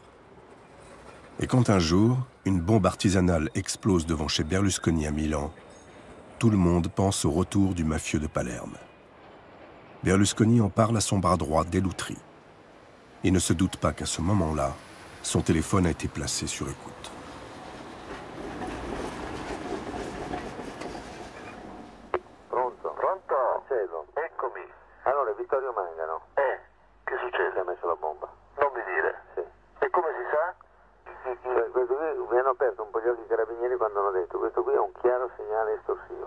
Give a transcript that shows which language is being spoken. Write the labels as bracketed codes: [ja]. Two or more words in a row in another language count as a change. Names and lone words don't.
[fr] Et quand un jour, une bombe artisanale explose devant chez Berlusconi à Milan, tout le monde pense au retour du mafieux de Palerme. Berlusconi en parle à son bras droit Dell'Utri. Il ne se doute pas qu'à ce moment-là, son téléphone a été placé sur écoute. [it] Eccomi. Allora, Vittorio Mangano. Che succede? Ha messo la bomba. Non mi dire. Sì. E come si sa? Questo qui mi hanno aperto un po' gli occhi i carabinieri quando hanno detto questo qui è un chiaro segnale estorsivo.